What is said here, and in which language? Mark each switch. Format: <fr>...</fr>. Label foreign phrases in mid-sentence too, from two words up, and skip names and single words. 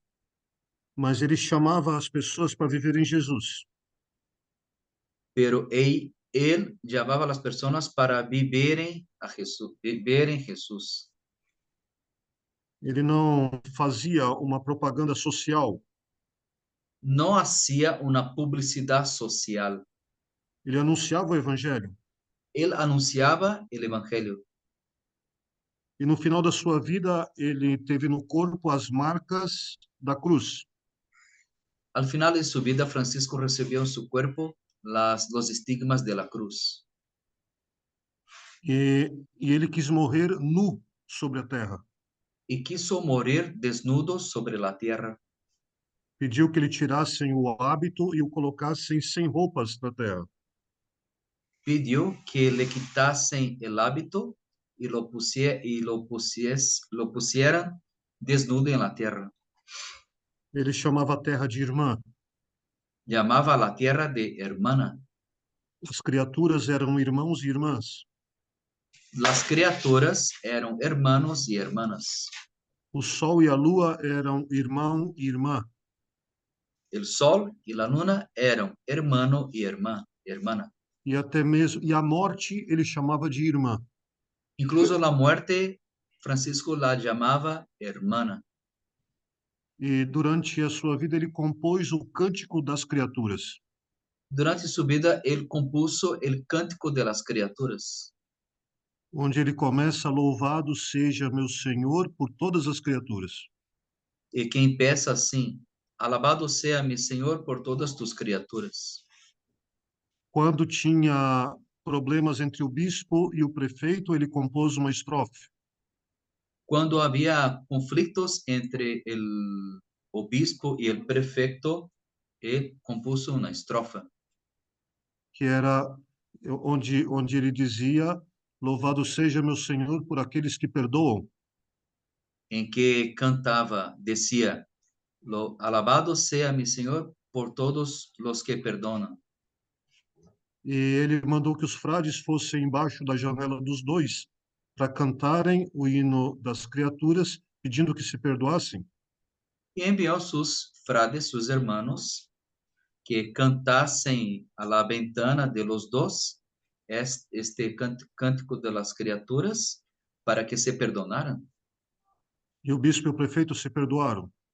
<pt>Mas ele chamava as pessoas para viver em Jesus.</pt> <es>pero él llamaba a las personas para vivir en Jesús.</es> <pt>Ele não fazia uma propaganda social.</pt> <es>No hacía una publicidad social.</es> <pt>Ele anunciava o evangelho.</pt> <es>Él anunciaba el evangelio.</es> <pt>E no final da sua vida, ele teve no corpo as marcas da cruz.</pt> <es>Al final de su vida, Francisco recibió en su cuerpo los estigmas de la cruz.</es> <pt>E ele quis morrer nu sobre a terra.</pt> <es>Y quiso morir desnudo sobre la tierra.</es> <pt>Pediu que lhe tirassem o hábito e o colocassem sem roupas na terra.</pt> <es>Pidió que le quitasen el hábito y lo pusieran desnudo en la tierra.</es> <pt>Ele chamava a terra de irmã.</pt> <es>Llamaba a la tierra de hermana.</es> <pt>As criaturas eram irmãos e irmãs.</pt> <es>Las criaturas eran hermanos y hermanas.</es> <pt>O sol e a lua eram irmão e irmã.</pt> <es>El sol y la luna eran hermano y hermana.</es> <pt>E até mesmo a morte ele chamava de irmã.</pt> <es>Incluso la muerte, Francisco la llamaba hermana.</es> <pt>E durante a sua vida ele compôs o Cântico das Criaturas.</pt> <es>Durante su vida, él compuso el cántico de las criaturas,</es> <pt>Onde ele começa: louvado seja meu Senhor por todas as criaturas.</pt> <es>y que empieza así: alabado sea mi Señor por todas tus criaturas.</es> <pt>Quando tinha problemas entre o bispo e o prefeito, ele compôs uma estrofe.</pt> <es>Cuando había conflictos entre el obispo y el prefecto, él compuso una estrofa,</es> <pt>Que era onde ele dizia: Louvado seja meu Senhor por aqueles que perdoam. em que cantava,</pt> <es>decía, alabado sea mi Señor por todos los que perdonan.</es> <pt>E ele mandou que os frades fossem embaixo da janela dos dois para cantarem o hino das criaturas, pedindo que se perdoassem.</pt> <es>Y envió sus frades, sus hermanos, que cantasen a la ventana de los dos este cántico de las criaturas para que se perdonaran.</es> <pt>E o bispo e o prefeito se perdoaram.</pt>